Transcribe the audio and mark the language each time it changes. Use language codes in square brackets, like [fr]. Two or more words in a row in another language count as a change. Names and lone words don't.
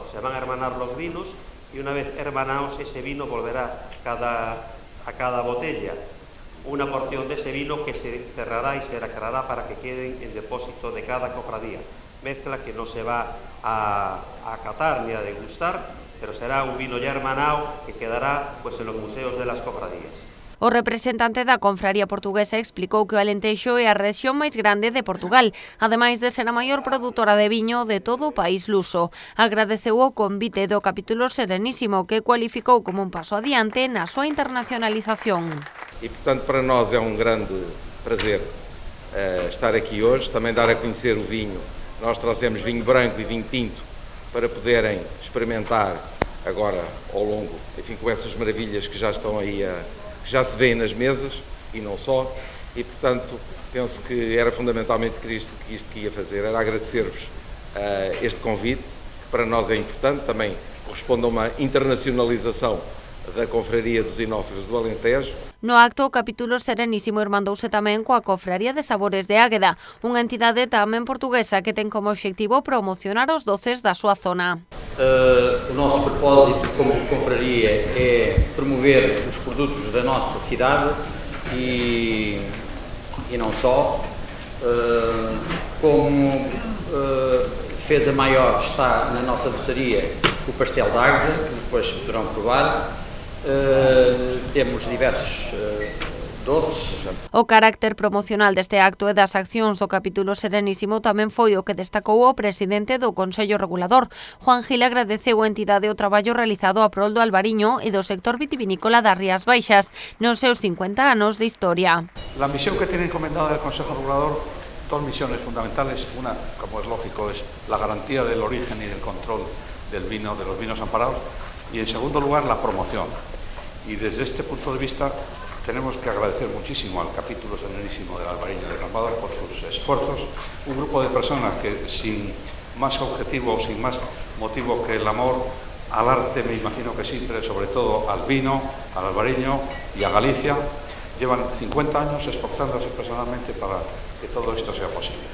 [es] Se van a hermanar los vinos y una vez hermanados ese vino volverá a cada botella una porción de ese vino que se cerrará y se lacrará para que queden en depósito de cada cofradía. Mezcla que no se va a catar ni a degustar, pero será un vino ya hermanado que quedará pues en los museos de las cofradías. [gl] O representante da Confraría Portuguesa explicou que o Alentejo é a rexión máis grande de Portugal, ademais de ser a maior produtora de viño de todo o país luso. Agradeceu o convite do capítulo serenísimo, que cualificou como un paso adiante na súa internacionalización. [pt] E, portanto, para nós é um grande prazer estar aqui hoje, também dar a conhecer o vinho. Nós trazemos vinho branco e vinho tinto para poderem experimentar agora ao longo, enfim, com essas maravilhas que já estão aí, que já se vêem nas mesas e não só. E, portanto, penso que era fundamentalmente isto que ia fazer, era agradecer-vos este convite, que para nós é importante, também corresponde a uma internacionalização da Confraria dos Enófilos do Alentejo. [gl] No acto, o capítulo serenísimo irmandouse tamén coa Confraría de Sabores de Águeda, unha entidade tamén portuguesa que ten como obxectivo promocionar os doces da súa zona. [pt] O nosso propósito como confraria é promover os produtos da nossa cidade e não só, como defesa maior está na nossa doçaria o pastel de Águeda, que depois poderão provar. Temos diversos [gl] O carácter promocional deste acto e das accións do capítulo Serenísimo tamén foi o que destacou o presidente do Consello Regulador. Juan Gil agradeceu a entidade o traballo realizado a prol do albariño e do sector vitivinícola das Rías Baixas nos seus 50 anos de historia. [es] La misión que tiene encomendada el Consejo Regulador, dos misiones fundamentales. Una, como es lógico, es la garantía del origen y del control del vino, de los vinos amparados, y en segundo lugar la promoción. Y desde este punto de vista tenemos que agradecer muchísimo al capítulo Serenísimo del Albariño de Cambados por sus esfuerzos, un grupo de personas que sin más objetivo o sin más motivo que el amor al arte, me imagino que sí, pero sobre todo al vino, al albariño y a Galicia, llevan 50 años esforzándose personalmente para que todo esto sea posible.